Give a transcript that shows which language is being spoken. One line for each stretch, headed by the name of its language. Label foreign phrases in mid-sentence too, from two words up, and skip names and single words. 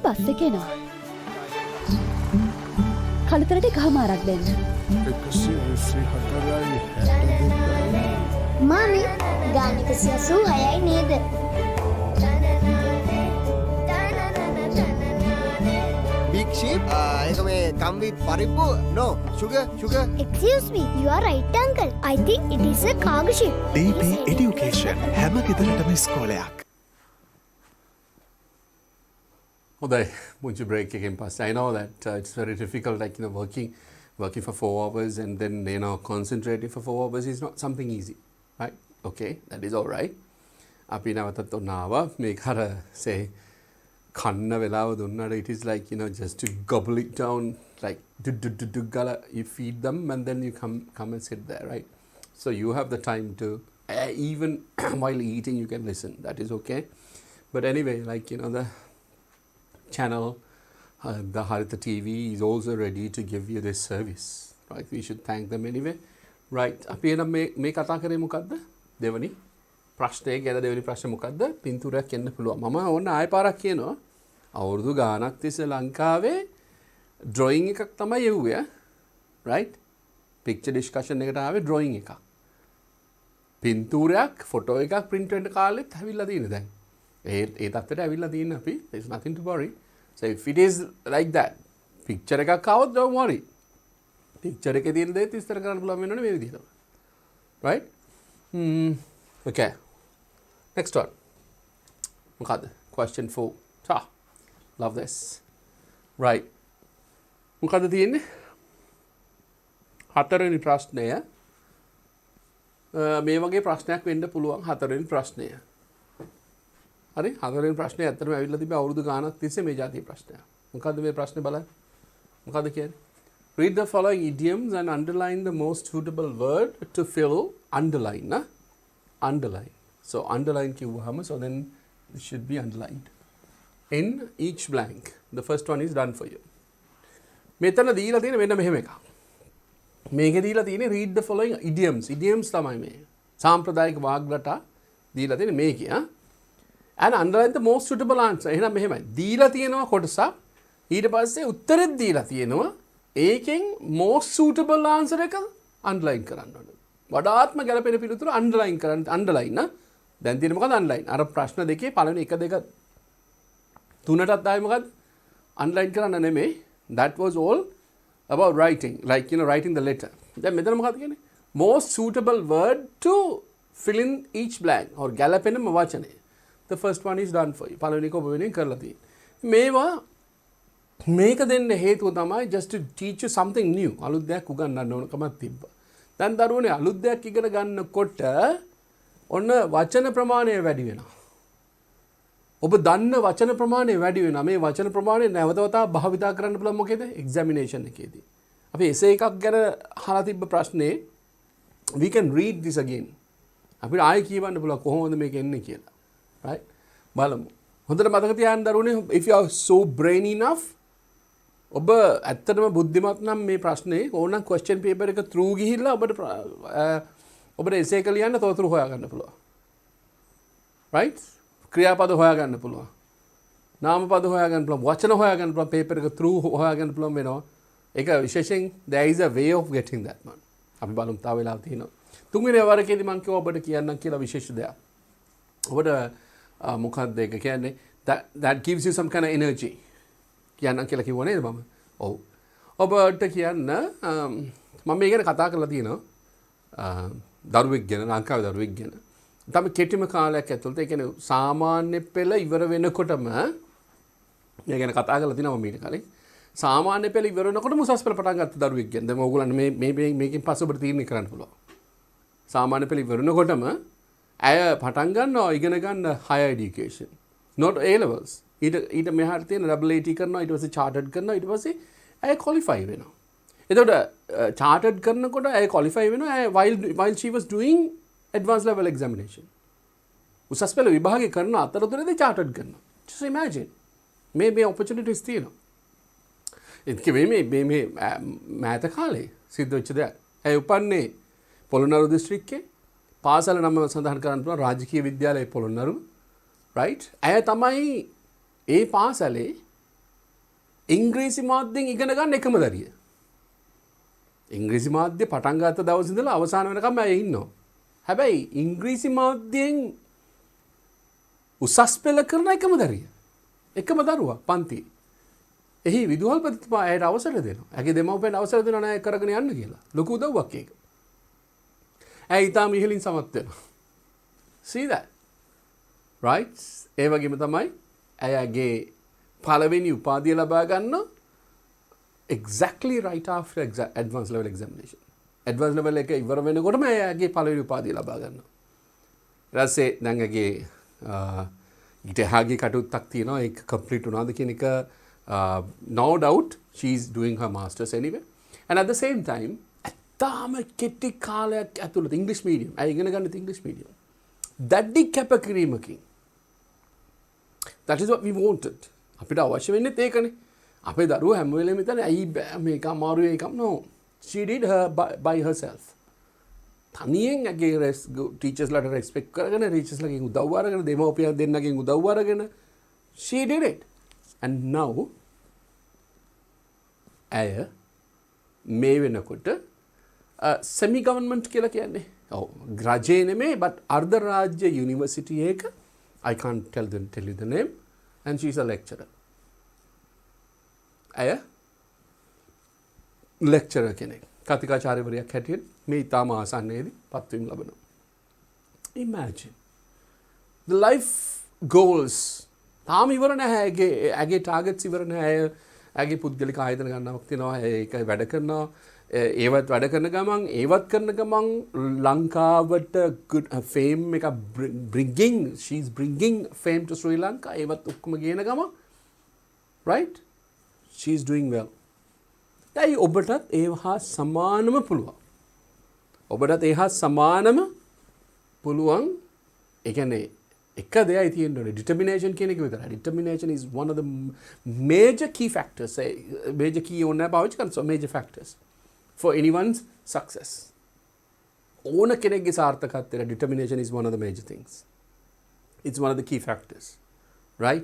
Sinhala: එක එනවා. කළුතරට එකහමාරක් දෙන්න. මාමි ගාන 186යි නේද?
English: Big sheep?
Sinhala: ඒක මේ කම්වි පරිප්පු?
English: No, sugar. Excuse me, you are right uncle. I think it is a cargo ship.
Sinhala: DP Education හැම ගෙදරටම ඉස්කෝලයක්. හොඳයි මුංචි break එකෙන් පස්සේ
English: I know that it's very difficult like working for 4 hours and then concentrating for 4 hours is not something easy, right? Okay, that is all right.
Sinhala: අපි නැවතත් ඔන්න ආවා මේක අර say කන්න වෙලාව දුන්නාට
English: it is like just to gobble it down like do gala you feed them and then you come and sit there, right? So you have the time to even while eating you can listen, that is okay. But anyway, like the channel the Harita TV is also ready to give you this service, right? We should thank them anyway, right?
Sinhala: අපි එනම් මේ කතා කරේ මොකද්ද? දෙවනි ප්‍රශ්නය ගැන දෙවනි ප්‍රශ්නේ මොකද්ද? පින්තූරයක් එන්න පුළුවන්. මම ඕන ආයෙ පාරක් කියනවා. අවුරුදු ගානක් තිස්සේ ලංකාවේ ඩ්‍රොයින් එකක් තමයි යවුවේ, right?
English: picture discussion
Sinhala: එකට ආවේ ඩ්‍රොයින් එකක්. පින්තූරයක් ෆොටෝ එකක් print වෙන්න කාලෙත් ඇවිල්ලා තියෙන දැන්. ඒ තත්ත්වයට ඇවිල්ලා තියෙන අපි.
English: There is nothing to worry. So if it is like that, picture
Sinhala: එකක් ආවොත්
English: don't worry.
Sinhala: picture එකේ තියෙන දේ විස්තර කරන්න පුළුවන් වෙනවනේ මේ විදිහට.
English: Right? Okay. Next one. මොකද්ද? Question 4. Love this. Right.
Sinhala: මොකද්ද තියෙන්නේ? හතරවෙනි ප්‍රශ්නය. මේ වගේ ප්‍රශ්නයක් වෙන්න පුළුවන් හතරවෙනි ප්‍රශ්නය. හරි හතරවෙනි ප්‍රශ්නේ ඇත්තටම ඇවිල්ලා තිබේ අවුරුදු ගානක් තිස්සේ මේ જાතිය ප්‍රශ්නයක්. මොකද්ද මේ ප්‍රශ්නේ බලන්න. මොකද්ද කියන්නේ?
English: Read the following idioms and underline the most suitable word to fill underline. Underline. So underline කිව්වහම so then it should be underlined in each blank. The first one is done for you.
Sinhala: මෙතන දීලා තියෙන මෙන්න මෙහෙම එකක්. මේකේ දීලා තියෙන්නේ
English: read the following idioms.
Sinhala: Idioms තමයි මේ. සාම්ප්‍රදායික වාග් රටා දීලා තියෙන්නේ මේකේ.
English: And underline the most suitable answer.
Sinhala: එහෙනම් මෙහෙමයි. දීලා තියෙනවා කොටසක්. ඊට පස්සේ උත්තරෙත් දීලා තියෙනවා. ඒකෙන්
English: most suitable answer
Sinhala: එක underline කරන්න ඕනේ. වඩාත්ම ගැළපෙන පිළිතුර underline කරන්න. underline නා. දැන් තියෙන්නේ මොකද underline? අර ප්‍රශ්න දෙකේ පළවෙනි 1 2 3ටත් ආයේ මොකද? underline කරන්න නෙමෙයි.
English: That was all about writing. Like writing the letter.
Sinhala: දැන් මෙතන මොකක්ද කියන්නේ?
English: Most suitable word to fill in each blank or
Sinhala: ගැළපෙනම වචනේ.
English: The first one is done for you.
Sinhala: පළවෙනි එක ඔබ වෙනින් කරලා තියෙන්නේ. මේවා මේක දෙන්න හේතුව තමයි
English: just to teach you something new.
Sinhala: අලුත් දෙයක් උගන්වන්න ඕන කමක් තිබ්බා. දැන් දරුවනේ අලුත් දෙයක් ඉගෙන ගන්නකොට ඔන්න වචන ප්‍රමාණය වැඩි වෙනවා. ඔබ දන්න වචන ප්‍රමාණය වැඩි වෙනවා. මේ වචන ප්‍රමාණය නැවතවතා භාවිතා කරන්න පුළුවන් මොකේද? examination එකේදී. අපි එසේ එකක් ගැන අහලා තිබ්බ ප්‍රශ්නේ
English: we can read this again.
Sinhala: අපිට ආයෙ කියවන්න පුළුවන් කොහොමද මේක එන්නේ කියලා. Right? බලමු. හොඳට මතක තියාගන්න දරුවනේ
English: if you are so brainy enough
Sinhala: ඔබ ඇත්තටම බුද්ධිමත් නම් මේ ප්‍රශ්නේ ඕනනම්
English: question paper
Sinhala: එක through ගිහිල්ලා ඔබට essay එක ලියන්න තොරතුරු හොයාගන්න පුළුවන්. Right? ක්‍රියාපද හොයාගන්න පුළුවන්. නාමපද හොයාගන්න පුළුවන්. වචන හොයාගන්න පුළුවන්. paper එක through හොයාගන්න පුළුවන් වෙනවා. ඒක විශේෂයෙන්
English: there is a way of getting that one.
Sinhala: අපි බලමු තව වෙලාව තියෙනවා. තුන්වෙනි වරකේදී මම කිව්වා ඔබට කියන්නම් කියලා විශේෂ දෙයක්. ඔබට මොකක්ද ඒක කියන්නේ
English: that gives you some kind of energy
Sinhala: කියන්නම් කියලා කිව්ව නේද මම? ඔව්. ඔබට කියන්න මම මේ ගැන කතා කරලා තියෙනවා දරුවෙක් ගැන ලංකාවේ දරුවෙක් ගැන. තමයි කෙටිම කාලයක් ඇතුළත ඒ කියන්නේ සාමාන්‍ය පෙළ ඉවර වෙනකොටම මේ ගැන කතා කරලා තිනවා මම ඊට කලින්. සාමාන්‍ය පෙළ ඉවර වෙනකොටම උසස් පෙළ පටන් ගත්ත දරුවෙක් ගැන. දැන් ඕගොල්ලන් මේකෙන් පස්සේ ඔබට තීරණය කරන්න පුළුවන්. සාමාන්‍ය පෙළ ඉවර වෙනකොටම ඇය පටන් ගන්නවා ඉගෙන ගන්න
English: higher education. Not A levels.
Sinhala: ඊට මෙහාට තියෙන
English: double AT
Sinhala: කරනවා ඊට පස්සේ chartered කරනවා ඊට පස්සේ ඇය qualify වෙනවා. එතකොට chartered කරනකොට ඇය qualify වෙනවා ඇය
English: while she was doing advanced level examination.
Sinhala: උසස් පෙළ විභාගය කරන අතරතුරේදී chartered කරනවා.
English: Just imagine.
Sinhala: මේ opportunities තියෙනවා. ඒක මේ මෑත කාලේ සිද්ධ වෙච්ච දෙයක්. ඇය උපන්නේ පොළොන්නරු දිස්ත්‍රික්කේ පාසල නම සඳහන් කරන්න පුළුවන් රාජකීය විද්‍යාලයේ පොළොන්නරු.
English: right?
Sinhala: ඇය තමයි ඒ පාසලේ ඉංග්‍රීසි මාධ්‍යෙන් ඉගෙන ගන්න එකම දරිය. ඉංග්‍රීසි මාධ්‍ය පටන් ගත්ත දවසේ ඉඳලා අවසාන වෙනකම් අය ඉන්නවා. හැබැයි ඉංග්‍රීසි මාධ්‍යයෙන් උසස් පෙළ කරන එකම දරිය. එකම දරුවා පන්තියේ. එහි විදුහල්පතිතුමා ඇයට අවසර දෙනවා. ඇගේ දෙමව්පියන් අවසර දෙනවා නෑ කරගෙන යන්න කියලා. ලොකු උදව්වක් ඒක. ඇය ඊටාම ඉහළින් සමත් වෙනවා.
English: See that? Right?
Sinhala: ඒ වගේම තමයි ඇයගේ පළවෙනි උපාධිය ලබා ගන්න
English: exactly right after advanced level examination.
Sinhala: Advanced level එක ඉවර වෙනකොටම ඇයගේ පළවෙනි උපාධිය ලබා ගන්නවා. ඊට පස්සේ දැන් ඇගේ ඊට එහාගේ කටයුත්තක් තියෙනවා ඒක complete වුණාද කියන එක
English: no doubt she is doing her masters anyway. And at the same time
Sinhala: තාම කෙටි කාලයක් ඇතුළත ඉංග්‍රීසි මීඩියම් ඇය ඉගෙන ගන්න ඉංග්‍රීසි මීඩියම්. දැඩි කැපකිරීමකින්.
English: That is what we wanted.
Sinhala: අපිට අවශ්‍ය වෙන්නේ ඒකනේ. අපේ දරුවෝ හැම වෙලේම හිතන්නේ ඇයි මේක අමාරුයි ඒකම no.
English: She did her by herself.
Sinhala: තනියෙන් ඇගේ ටීචර්ස්ලාට රෙස්පෙක්ට් කරගෙන ටීචර්ස්ලාගෙන් උදව් අරගෙන දෙමව්පියන් දෙන්නගෙන් උදව් අරගෙන
English: she did it.
Sinhala: And now ඇය මේ වෙනකොට
English: semi government
Sinhala: කියලා කියන්නේ. ඔව් රජේ නෙමෙයි but අර්ධ රාජ්‍ය යුනිවර්සිටි එක
English: I can't tell you the name and she is a lecturer.
Sinhala: ඇය lecturer කෙනෙක්. කතිකාචාර්යවරියක් හැටියට මේ ඉතාම ආසන්නයේදී පත්වීම ලබනවා.
English: Imagine the life goals
Sinhala: තාම ඉවර නැහැ ඇගේ ටාගට්ස් ඉවර නැහැ ඇගේ පුද්ගලික ආයතන ගන්නවක් තියෙනවා ඒක වැඩ කරනවා ඒවත් වැඩ කරන ගමන් ඒවත් කරන ගමන් ලංකාවට
English: good fame
Sinhala: එක
English: she is bringing fame to Sri Lanka
Sinhala: ඒවත් ඔක්කොම ගේන ගමන්
English: right she is doing well.
Sinhala: දැන් ඔබටත් ඒහා සමානම පුළුවන්. ඔබටත් ඒහා සමානම පුළුවන්. ඒ කියන්නේ එක දෙයයි තියෙන්නේ determination කියන එක විතරයි.
English: Determination is one of the major key factors. Major key
Sinhala: ඕන පාවිච්චි කරන
English: so major factors for anyone's success.
Sinhala: ඕන කෙනෙක්ගේ සාර්ථකත්වයට
English: determination is one of the major things. It's one of the key factors. Right?